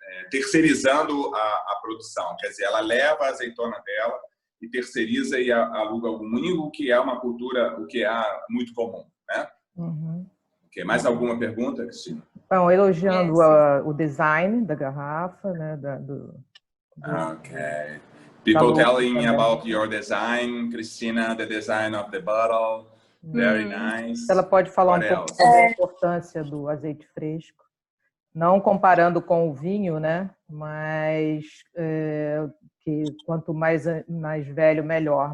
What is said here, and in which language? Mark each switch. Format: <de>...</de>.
<pt>terceirizando a produção, quer dizer, ela leva a azeitona dela e terceiriza e aluga o moinho, o que é uma cultura, o que é muito comum, né? Okay. Mais alguma pergunta, Cristina? Então, elogiando o design da garrafa, né?</pt> <en>Okay. People telling about your design, Cristina, the design of the bottle, very nice.</en> <pt>Ela pode falar um pouco sobre a importância do azeite fresco, não comparando com o vinho, né? Mas que quanto mais velho, melhor.</pt>